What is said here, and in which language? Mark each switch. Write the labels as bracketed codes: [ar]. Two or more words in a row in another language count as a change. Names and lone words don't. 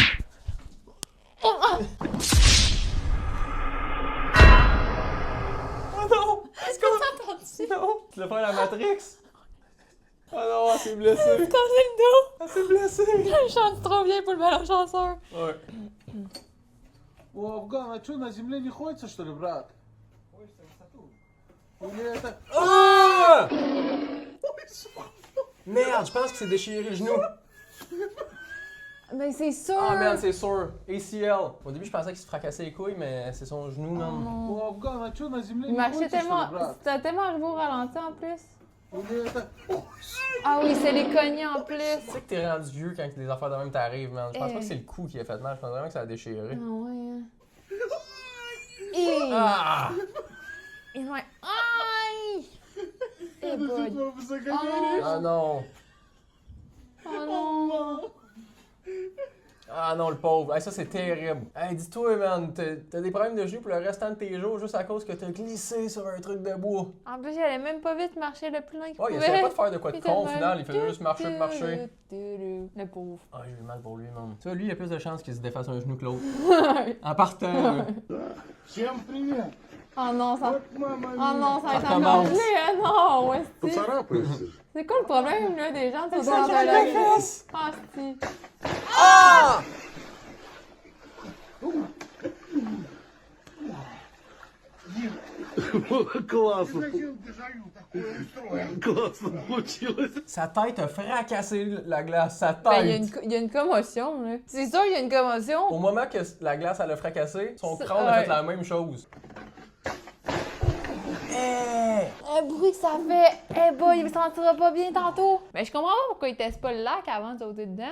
[fr] Oh non! Est-ce qu'on s'entend dessus? Non! Tu l'as fait à la Matrix? Oh non, elle s'est blessée! Casser le dos! Elle s'est blessée! Je chante trop bien pour le ballon chasseur. Ouais. [ru] وافغان а что на земле не ходится, что ли, брат? Или это... Ah! [fr] Merde, je pense que c'est déchiré le genou. Ben, c'est sûr! Ah merde, c'est sûr. ACL. Au début, je pensais qu'il se fracassait les couilles, mais c'est son genou, man. Non. [ru] Афган, а что на земле [fr] Il [ru] не [fr] marchait [ru] ходится, что [fr] tellement. [ru] ли, брат? [fr] C'était tellement arrivé au ralenti en plus. [ru] Или это... [fr] Ah oui, c'est les cognés en plus. Tu sais que t'es rendu vieux quand des affaires de même t'arrivent, man. Je pense Eh. pas que c'est le coup qui a fait mal, je pense vraiment que ça a Ah déchiré. ouais, hein. Et... Ah! Et ouais. Aïe! Eh boy. Ah non! Oh non! Ah non, le pauvre. Hey, ça, c'est terrible. Hey, dis-toi, man, t'as des problèmes de genoux pour le restant de tes jours juste à cause que t'as glissé sur un truc de bois. En plus, il allait même pas vite marcher le plus loin qu'il Ouais, il pouvait. essayait pas de faire de quoi de Il con au était final, même- il faisait juste marcher de marcher. Le pauvre. Ah, j'ai eu mal pour lui, man. Tu vois, lui, il a plus de chances qu'il se défasse un genou que l'autre. En partant, là. [ru] Всем привет! [fr] Oh non, ça... [ru] Вот мама [fr] Oh non, ça va Ça être encore recommence. gelé, hein? Non, ouais, si. [ru] Поцарапаешься. [fr] C'est quoi le problème, là, des gens qui sont Ça dans craque la la vie? fesse! Ah, si. Ah! [ru] Классно! Классно получилось! [fr] Sa tête a fracassé la glace, sa Ben, tête! il y a une commotion, là. C'est sûr, il y a une commotion. Au moment que la glace elle a fracassé, son C'est- crâne a ouais. fait la même chose. Hey! Le bruit que ça fait. Eh boy, il me sentira pas bien tantôt. Mais je comprends pas pourquoi il teste pas le lac avant de sauter dedans.